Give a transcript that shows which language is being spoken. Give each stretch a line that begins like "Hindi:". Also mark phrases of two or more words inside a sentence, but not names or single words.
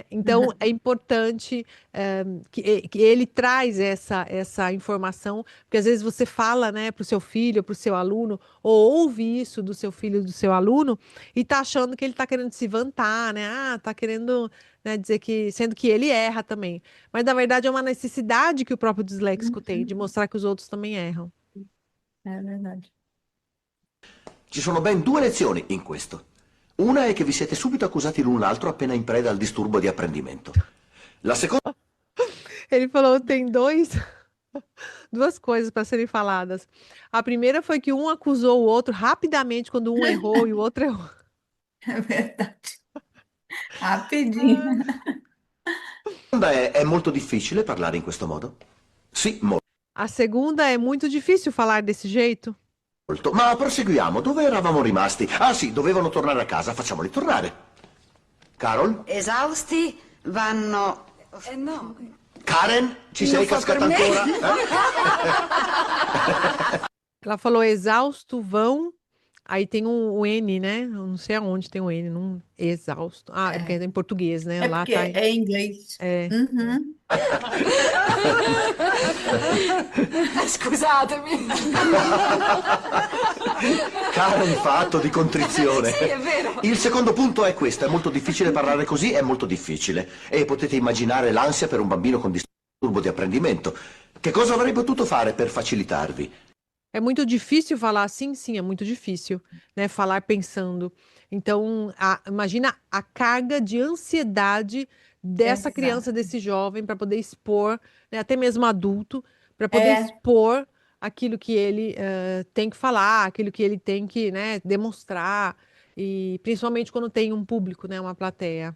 Portuguese: Então, é importante que ele traz essa informação, porque às vezes você fala, né, para o seu filho, para o seu aluno, ou ouve isso do seu filho, do seu aluno, e tá achando que ele está querendo se vantar, né? Ah, tá querendo, né, dizer que, sendo que ele erra também. Mas, na verdade, é uma necessidade que o próprio disléxico tem, de mostrar que os outros também erram. É verdade.
Italian: Ci sono ben due lezioni in questo. Una è che vi siete subito accusati l'un l'altro appena in preda al disturbo di apprendimento. La seconda...
Portuguese: Ele falou, tem duas coisas para serem faladas. A primeira foi que um acusou o outro rapidamente quando um errou e o outro errou. É verdade. Rapidinho.
Italian: È molto difficile parlare in questo modo? Sì,
Portuguese: A segunda é muito difícil falar desse jeito.
Italian: molto. Ma proseguiamo. Dove eravamo rimasti? Ah sì, dovevano tornare a casa. Facciamoli tornare. Carol? Esausti, vanno... No. Karen? Ci sei Non fa cascata per me. ancora?
Portuguese: Ela falou exausto, vão. Aí tem um N, né? Eu não sei aonde tem o N, não, exausto. Ah, é porque é em português, né? É Lá porque tá. é em inglês. É. Uhum.
Italian: Scusatemi. Karen fa atto di contrizione. Sì, è vero. Il secondo punto è questo. È molto difficile parlare così, è molto difficile. E potete immaginare l'ansia per un bambino con disturbo di apprendimento. Che cosa avrei potuto fare per facilitarvi?
Portuguese: É muito difícil falar assim, sim, é muito difícil, né? Falar pensando. Então, imagina a carga de ansiedade dessa criança, Exato. desse jovem, para poder expor, né? Até mesmo adulto, para poder expor aquilo que ele tem que falar, aquilo que ele tem que, né, demonstrar, e principalmente quando tem um público, né, uma plateia.